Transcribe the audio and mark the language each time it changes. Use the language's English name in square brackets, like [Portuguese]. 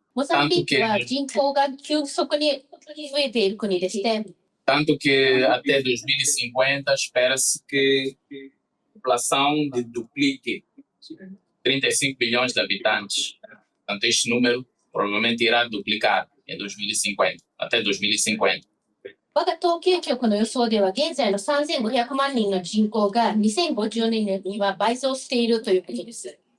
[Japanese] モザンビークは人口が急速に増えている国でして、 [Portuguese] Tanto que até 2050 espera-se que a população duplique 35 bilhões de habitantes. Portanto, este número provavelmente irá duplicar em 2050, até 2050. [Japanese] 我が統計局の予想では、現在の3500万人の人口が2050年には倍増しているということです。